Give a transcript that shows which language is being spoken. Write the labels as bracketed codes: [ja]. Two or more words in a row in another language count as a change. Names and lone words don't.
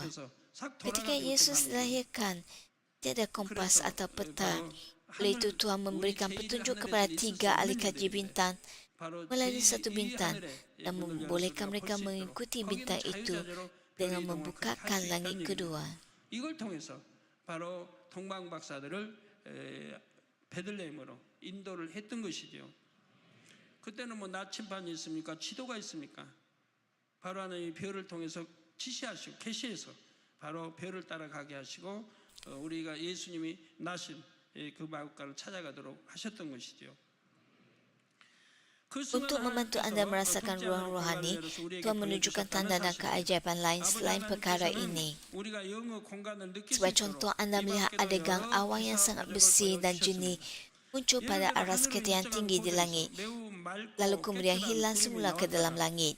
[ms] Ketika Yesus dilahirkan, tiada kompas atau peta. Oleh itu, Tuhan memberikan petunjuk kepada 3 ahli kaji bintang melalui satu bintang dan membolehkan mereka mengikuti bintang itu dengan membukakan langit kedua. [ko] 이걸 통해서 바로 동방 박사들을 베들레헴으로 인도를 했던 것이죠. 그때는 뭐 나침반이 있습니까? 지도가 있습니까? 바로 하나님이 별을 통해서 지시하시고 계시해서 바로 별을 따라가게 하시고 우리가 예수님이 나신 그 마국가를 찾아가도록 하셨던 것이죠. [ms] Untuk membantu anda merasakan ruang rohani, Tuhan menunjukkan tanda dan keajaiban lain selain perkara ini. Sebagai contoh, anda melihat ada gang awan yang sangat bersih dan jernih muncul pada aras kereta yang tinggi di langit, lalu kemudian hilang semula ke dalam langit.